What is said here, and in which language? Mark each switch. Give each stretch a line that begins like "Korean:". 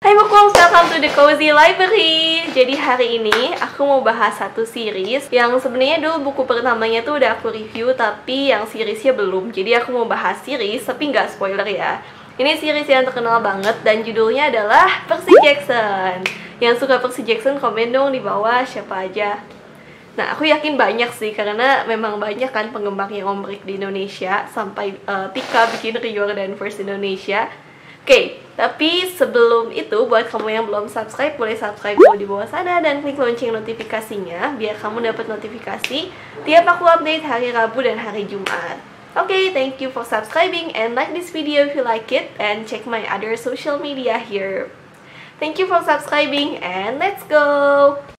English: Hai Bookworms, welcome to the Cozy Library.
Indonesian: Jadi hari ini aku mau bahas satu series yang sebenarnya dulu buku pertamanya tuh udah aku review, tapi yang seriesnya belum. Jadi aku mau bahas series, tapi nggak spoiler ya. Ini series yang terkenal banget dan judulnya adalah Percy Jackson. Yang suka Percy Jackson komen dong di bawah siapa aja. Nah, aku yakin banyak sih, karena memang banyak kan penggemarnya Om Rick di Indonesia. Sampai Tika bikin Riordan First Indonesia. Oke, tapi sebelum itu, buat kamu yang belum subscribe, boleh subscribe dulu di bawah sana dan klik lonceng notifikasinya biar kamu dapat notifikasi tiap aku update hari Rabu dan hari Jumat.
English: Oke, thank you for subscribing and like this video if you like it, and check my other social media here. Thank you for subscribing and let's go!